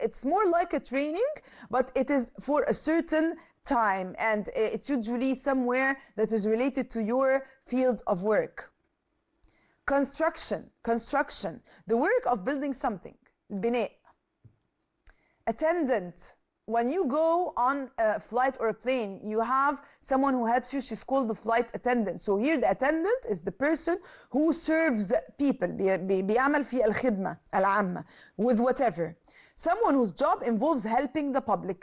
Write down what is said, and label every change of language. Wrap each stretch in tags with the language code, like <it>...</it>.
<en>It's more like a training, but it is for a certain time, and it's usually somewhere that is related to your field of work. Construction. Construction. The work of building something. البناء. Attendant. When you go on a flight or a plane, you have someone who helps you. She's called the flight attendant. So here the attendant is the person who serves people.</en> <ar>بيعمل في الخدمة العامة</ar> <en>with whatever. Someone whose job involves helping the public.</en>